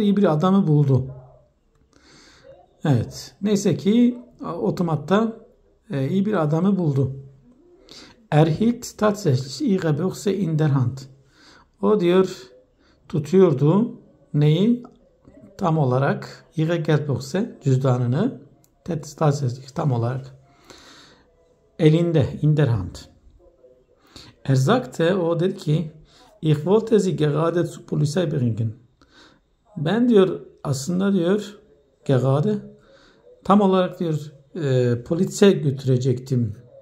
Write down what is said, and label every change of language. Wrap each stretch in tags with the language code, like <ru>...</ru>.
<tr>İyi bir adamı buldu. Evet. Neyse ki otomatta iyi bir adamı buldu.</tr> <de>Erhielt tatsächlich ihre Börse in der Hand.</de> <tr>O diyor tutuyordu neyi? Tam olarak</tr> <de>ihre Geldbörse</de> <tr>cüzdanını tatsächlich tam olarak elinde,</tr> <de>in der Hand. Er sagte,</de> <tr>o dedi ki</tr> <de>ich wollte sie gerade zur Polizei bringen.</de> <tr>Ben diyor aslında diyor gerade tam olarak diyor polise götürecektim.</tr>